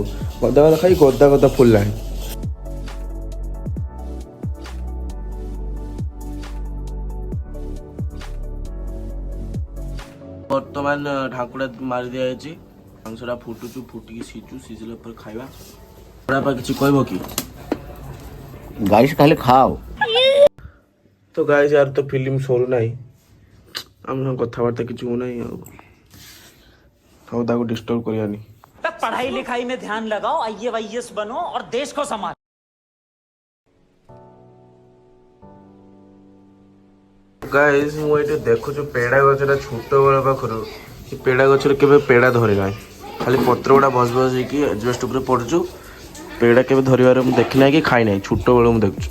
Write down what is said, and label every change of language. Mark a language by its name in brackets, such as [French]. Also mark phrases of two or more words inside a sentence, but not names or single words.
[Odia] ଗଦା ଖାଇ ଗଦା ଫୁଲିଲାଣି। ବର୍ତ୍ତମାନ ଢାଙ୍କୁଡ଼ା ମାରି ଦିଆଯାଇଛି। ମାଂସଟା ଫୁଟିକି ସିଝିଲା ପରେ ଖାଇବା। କିଛି କହିବ କି [Hindi] गाइस खाली खाओ। [Odia] ତ ଗାଇସ୍ ୟାର ତ ଫିଲ୍ମ ସରୁନାହିଁ। ଆମ କଥାବାର୍ତ୍ତା କିଛି ହେଉନାହିଁ। ଆଉ ତାକୁ ଡିଷ୍ଟର୍ବ କରିବାନି। [Hindi] पढ़ाई लिखाई में ध्यान लगाओ, आईएएस बनो और देश को संभालो। [Odia] ଗାଇସ୍ ମୁଁ ଏଇଠି ଦେଖୁଛୁ ପେଡ଼ା ଗଛଟା ଛୋଟ ବେଳ ପାଖରୁ ଏ ପେଡ଼ା ଗଛରେ କେବେ ପେଡ଼ା ଧରି ନାହିଁ। ଖାଲି ପତ୍ର ଗୁଡ଼ା ଭସ ହେଇକି ଏଜବେଷ୍ଟ ଉପରେ ପଡ଼ୁଛୁ। ପେଡ଼ା କେବେ ଧରିବାର ମୁଁ ଦେଖି ନାହିଁ କି ଖାଇ ନାହିଁ। ଛୋଟ ବେଳୁ ମୁଁ ଦେଖୁଛୁ।